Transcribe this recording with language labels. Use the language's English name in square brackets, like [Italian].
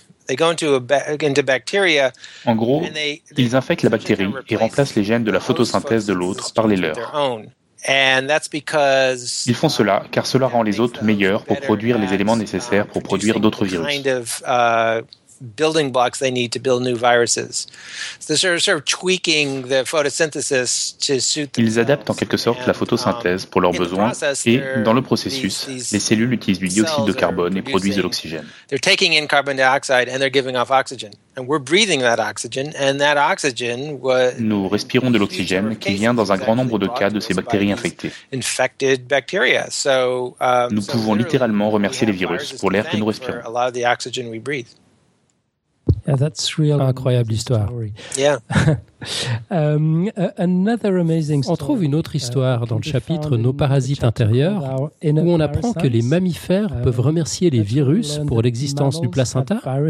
[French] En gros, ils infectent la bactérie et remplacent les gènes de la photosynthèse de l'autre par les leurs. [English] And that's because [French] ils font cela car cela rend les hôtes meilleurs pour produire les éléments nécessaires pour produire d'autres virus. [English] Kind of building blocks they need to build new viruses. So sort of tweaking the photosynthesis to suit them. [French] Ils adaptent en quelque sorte la photosynthèse pour leurs besoins et dans le processus les cellules utilisent du dioxyde de carbone et produisent de l'oxygène. [English] They're taking in carbon dioxide and they're giving off oxygen. And we're breathing that oxygen, and that oxygen was. [French] Nous respirons de l'oxygène qui vient dans un grand nombre de cas de ces bactéries infectées. [English] Infected bacteria. So. [French] Nous pouvons littéralement remercier les virus pour l'air que nous respirons. [English] A lot of the oxygen we breathe. Yeah, that's real. [French] Incroyable histoire. [English] Yeah. [French] On trouve une autre histoire dans le chapitre « Nos parasites intérieurs » où on apprend que les mammifères peuvent remercier les virus pour l'existence du placenta.